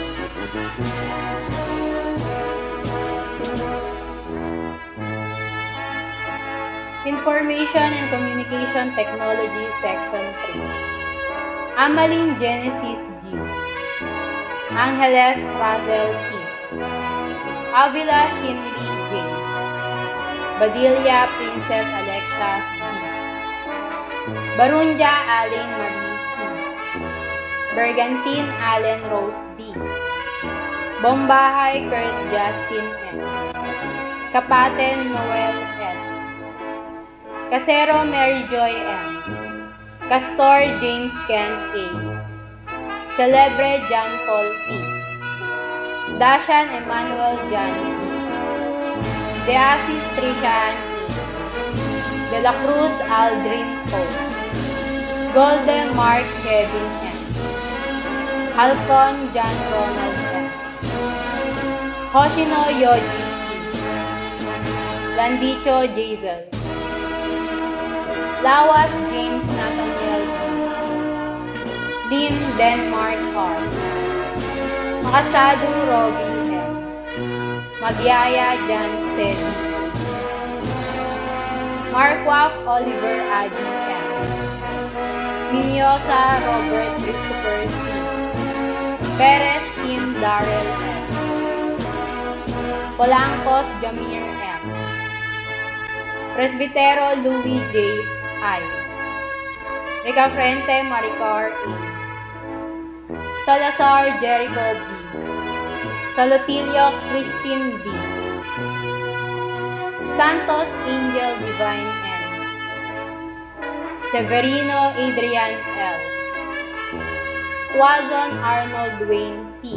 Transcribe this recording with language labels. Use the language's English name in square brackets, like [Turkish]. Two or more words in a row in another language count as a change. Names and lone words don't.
[English] Information and Communication Technology Section 3. Amaling Genesis G. Angeles Razel T. Avila Shinli J. Badilla Princess Alexia D. Barunja Allen Marie T. Bergantin Allen Rose D. Bombahay Kurt Justin M. Kapaten Noel S. Casero Mary Joy M. Castor James Kent A. Celebre John Paul T. Dashan Emmanuel John T. De Asis Trishan E. De la Cruz Aldrin O. Golden Mark Kevin M. Halcon John Ronald M. Hoshino Yoji T. Landicho Jazel. Lawas James Nathaniel D. Lim Denmark R. Makasado Rovi M. Magyaya Jan Sedi. Markwak Oliver Adi M. Minyosa Robert Christopher C. Perez Kim Darrell M. Polangcos Jamir M. Presbitero Louis J. I. Ricafrente Maricar A. Salazar Jericho B. Salotilio Christine D. Santos Angel Divine N. Severino Adrian L. Quazon Arnold Wayne P.